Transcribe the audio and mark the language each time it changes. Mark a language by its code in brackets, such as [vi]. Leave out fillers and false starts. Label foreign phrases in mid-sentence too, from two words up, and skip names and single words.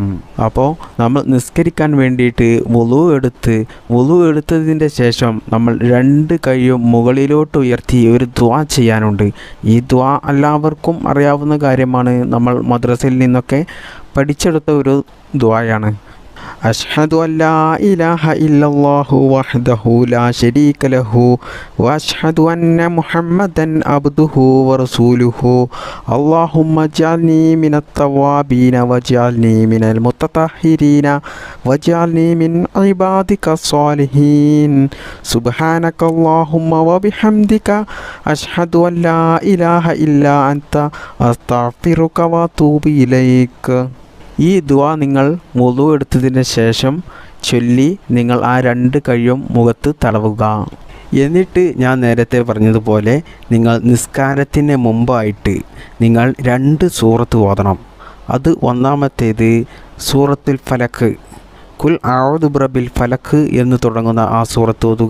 [ml] അപ്പോൾ നമ്മൾ നിസ്കരിക്കാൻ വേണ്ടിയിട്ട് വുളൂ എടുത്തതിൻ്റെ ശേഷം നമ്മൾ 2 കൈയും മുകളിലോട്ട് ഉയർത്തി ഒരു ദുആ ചെയ്യാനുണ്ട്. ഈ ദുആ എല്ലാവർക്കും അറിയാവുന്ന കാര്യമാണ്. നമ്മൾ മദ്രസയിൽ നിന്നൊക്കെ പഠിച്ചെടുത്ത ഒരു ദുആയാണ്. [ar] أشهد أن لا إله إلا الله وحده لا شريك له وأشهد أن محمدا عبده ورسوله اللهم اجعلني من التوابين واجعلني من المتطهرين واجعلني من عبادك الصالحين سبحانك اللهم وبحمدك أشهد أن لا إله إلا أنت أستغفرك وأتوب إليك. [ml] ഈ ദുആ നിങ്ങൾ വുളു എടുത്തതിന് ശേഷം ചൊല്ലി നിങ്ങൾ ആ 2 കൈയും മുഖത്ത് തടവുക. എന്നിട്ട് ഞാൻ നേരത്തെ പറഞ്ഞതുപോലെ നിങ്ങൾ നിസ്കാരത്തിന് മുമ്പായിട്ട് നിങ്ങൾ 2 സൂറത്ത് ഓതണം. അത് ഒന്നാമത്തേത് സൂറത്തുൽ ഫലക്ക്, [ar] قل أعوذ برب الفلق [ml] എന്ന് തുടങ്ങുന്ന ആ സൂറത്ത് ഓതുക.